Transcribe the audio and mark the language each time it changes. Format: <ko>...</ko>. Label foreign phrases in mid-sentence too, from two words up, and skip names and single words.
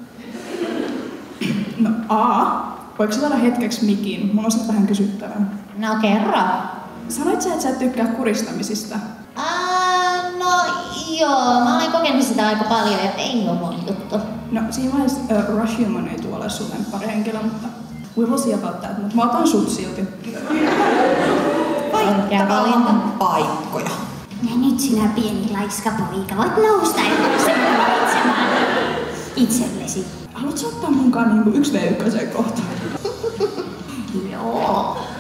<fi>No voiko sä saada hetkeksi mikin? Mulla on sit vähän kysyttävää. No kerro. Sanoit sä, että sä et tykkää kuristamisista? No joo, mä olen kokenut sitä aika paljon ja ei ole mun juttu. No siinä vaiheessa Rush Human ei tule ole sun lempparihenkilö, mutta</fi> <en>we will see about that.</en> <fi>Mutta mä otan sut silti. Oikea valinta. Paikkoja. Ja nyt sinä pieni laiska poika voit nousta sen valitsemaan itsellesi. Haluatko sä ottaa munkaan niinku 1v1 kohtaan? Joo.</fi>